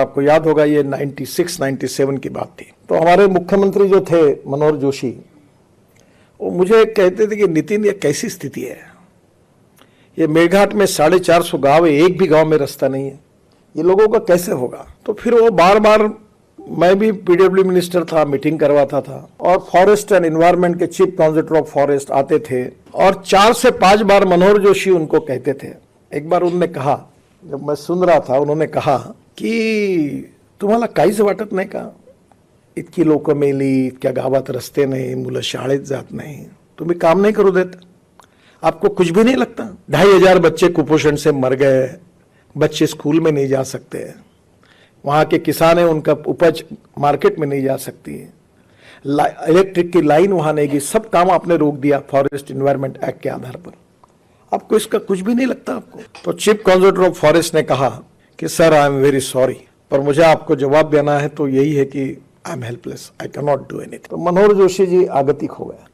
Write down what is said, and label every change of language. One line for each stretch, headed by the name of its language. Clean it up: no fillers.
Hindi: आपको याद होगा, ये 96-97 की बात थी। तो हमारे मुख्यमंत्री जो थे मनोहर जोशी, वो मुझे कहते थे कि नितिन ये कैसी स्थिति है, ये मेळघाट में 450 गांव है, एक भी गांव में रास्ता नहीं है, ये लोगों का कैसे होगा। तो फिर वो बार बार, मैं भी पीडब्ल्यू मिनिस्टर था, मीटिंग करवाता था और फॉरेस्ट एंड एनवायरनमेंट के चीफ काउंसिलर ऑफ फॉरेस्ट आते थे और 4 से 5 बार मनोहर जोशी उनको कहते थे। एक बार उन्होंने कहा, जब मैं सुन रहा था, उन्होंने कहा की
Marathi: तुम्हाला काहीच वाटत नाही का, इतकी लोक मेली, इतक्या गावात रस्ते नाही, मुलं शाळेत जात नाही, तुम्ही काम नहीं करू देत,
Hindi: आपको कुछ भी नहीं लगता। 2500 बच्चे कुपोषण से मर गए, बच्चे स्कूल में नहीं जा सकते, वहां के किसान है, उनका उपज मार्केट में नहीं जा सकती, इलेक्ट्रिक की लाइन वहां नहीं गई, सब काम आपने रोक दिया फॉरेस्ट एनवायरनमेंट एक्ट के आधार पर। आपको इसका कुछ भी नहीं लगता आपको? तो चीफ काउंसिलर ऑफ फॉरेस्ट ने कहा कि sir
English: I am very sorry,
Hindi: पर मुझे आपको जवाब देना है तो यही है कि
English: I am helpless, I can not do anything.
Hindi: तो मनोहर जोशी जी आगतिक हो गया।